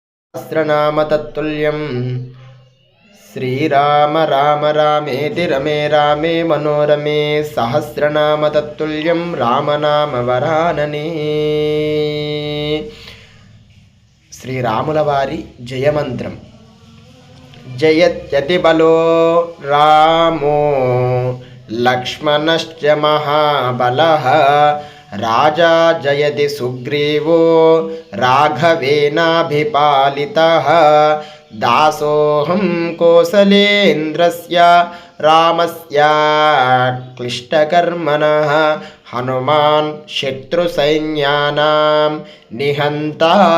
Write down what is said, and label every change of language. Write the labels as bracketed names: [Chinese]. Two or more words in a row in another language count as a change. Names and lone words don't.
[Sanskrit] सहस्रनाम तत्तुल्यं श्रीराम राम रामेति रमे रामे मनोरमे सहस्रनाम तत्तुल्यं रामनाम वरानने। [Telugu] శ్రీరాముల వారి జయమంత్రం. [Sanskrit] जयत्यति बलो रामो लक्ष्मणश्च महाबलः राजा जयति सुग्रीवो राघवेनाभिपालितः दासोहं कोसलेन्द्रस्य रामस्य क्लिष्टकर्मणः हनुमान् शत्रुसैन्यानां निहन्ता